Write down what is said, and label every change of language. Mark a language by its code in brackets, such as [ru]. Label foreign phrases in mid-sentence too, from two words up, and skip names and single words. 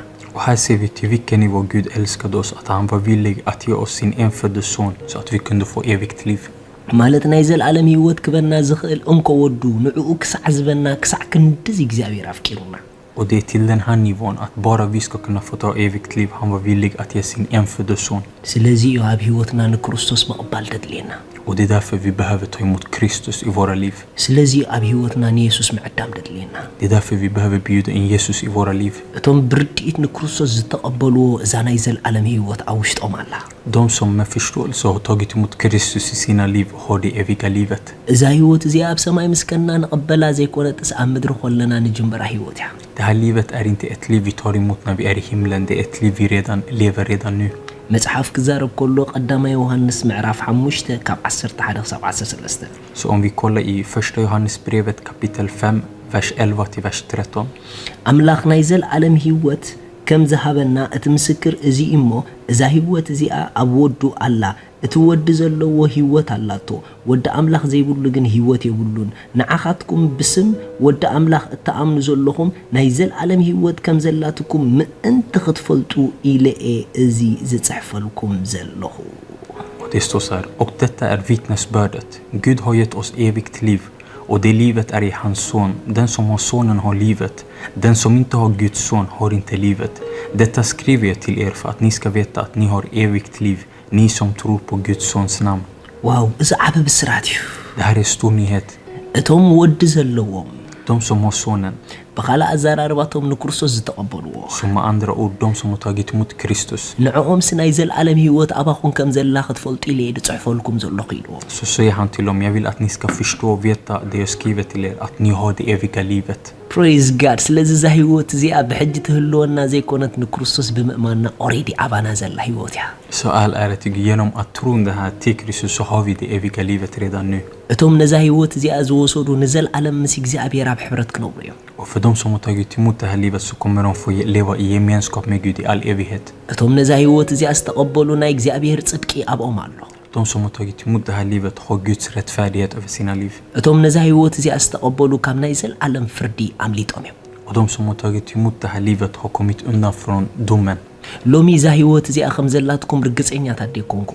[sv] Och här ser vi till vilken nivå Gud älskade oss att han var villig att ge oss sin enfödde son så att vi kunde få evigt liv. [ti] ማለት ናይ ዘለዓለም ህይወት ክበና ዝኽእል እንኮ ወዱ ንዕኡ ክሳዕ ዝበና ክሳዕ ክንዲ እግዚአብሔር ኣፍቂሩና [sv] Och det är till den här nivån att bara vi ska kunna få ta evigt liv. Han var villig att ge sin enfödde son. [ti] ስለዚ እዩ ኣብ ህይወትና ንክርስቶስ መቕባል ተድልየና [sv] Och det är därför vi behöver ta emot Kristus i våra liv. [ti] ስለዚህ ኣብ ህይወትና ንኢየሱስ ምዕዳም ደድልየና [sv] Det är därför vi behöver bjuda in Jesus i våra liv. [ti] እቶም ብርድኢት ንክርስቶስ ዝተቐበልዎ እዛ ናይ ዘለዓለም ህይወት ኣብ ውሽጦም ኣላ [sv] De som med förståelse har tagit emot Kristus i sina liv har det eviga livet. [ti] እዛ ህይወት እዚኣ ኣብ ሰማይ ምስከና ንቐበላ ዘይኮነጥስ ኣብ ምድሪ ኮለና ንጅምራ ህይወት እያ [sv] Det här livet är inte ett liv vi tar emot när vi är i himlen. Det är ett liv vi redan lever redan nu. [ti] መጽሓፍ ክዛረብ ከሎ ቀዳማይ ዮሐንስ ምዕራፍ 5 ካብ 11 ክሳብ 13 [sv] Så om vi kollar i första Johannesbrevet kapitel 5 vers 11 till vers 13. [ti] ኣምላኽ ናይ ዘለዓለም ህይወት ከም ዝሃበና እቲ ምስክር እዚ እሞ እዛ ህይወት እዚኣ ኣብ ወዱ ኣላ እቲ ወዲ ዘለዎ ህይወት ኣላቶ ወዲ ኣምላኽ ዘይብሉ ግን ህይወት የብሉን ንዓኻትኩም ብስም ወዲ ኣምላኽ እተኣምኑ ዘለኹም ናይ ዘለዓለም ህይወት ከም ዘላትኩም ምእንቲ ክትፈልጡ ኢለኤ እዚ ዝጽሕፈልኩም ዘለኹ [sv] Och det står så här. Och detta är vittnesbördet. Gud har gett oss evigt liv. Och det livet är i hans son. Den som har sonen har livet. Den som inte har Guds son har inte livet. Detta skriver jag till er för att ni ska veta att ni har evigt liv. Ni som tror på Guds sons namn. [ti] ዋው እዚ ዓበ ብስራት እዩ [sv] Det här är stor nyhet. [ti] እቶም ወዲ ዘለዎም [sv] De som har sonen. [ti] ብኻልእ ኣዘራርባቶም ንክርስቶስ ዝተቐበልዎ [sv] Som med andra ord, de som har tagit emot Kristus. [ti] ንዕኦም ናይ ዘለዓለም ህይወት ኣባኹን ከም ዘላ ክትፈልጡ ኢለ ድጽሕፈልኩም ዘለኹ ኢልዎ [sv] Så säger han till dem, jag vill att ni ska förstå och veta det jag skriver till er. Att ni har det eviga livet. [en] praise god [ti] ስለዚ ዛ ህይወት እዚኣ ብሕጂ ትህልወና ዘይኮነት ንክርስቶስ ብምእማንና ኦሬዲ ኣባና ዘላ ህይወት እያ [sv] Så all ära till Gud. Genom att tro det här till Kristus så har vi det eviga livet redan nu. [ti] እቶም ነዛ ህይወት እዚኣ ዝወሰዱ ንዘለዓለም ምስ እግዚኣብሔር ኣብ ሕብረት ክነብሩ እዮም [sv] Och för de som har tagit emot det här livet så kommer de få leva i gemenskap med Gud i all evighet. [ti] እቶም ነዛ ህይወት እዚኣ ዝተቐበሉ ናይ እግዚኣብሔር ጽድቂ ኣብኦም ኣሎ [sv] De som har tagit emot det här livet har Guds rättfärdighet över sina liv. [ti] እቶም ነዛ ህይወት እዚኣ ዝተቐበሉ ካብ ናይ ዘለዓለም ፍርዲ ኣምሊጦም እዮም [sv] Och de som har tagit emot det här livet har kommit undan från domen. [ti] ሎሚ ዛ ህይወት እዚኣ ከም ዘላትኩም ርግጸኛታት ዴኮንኩም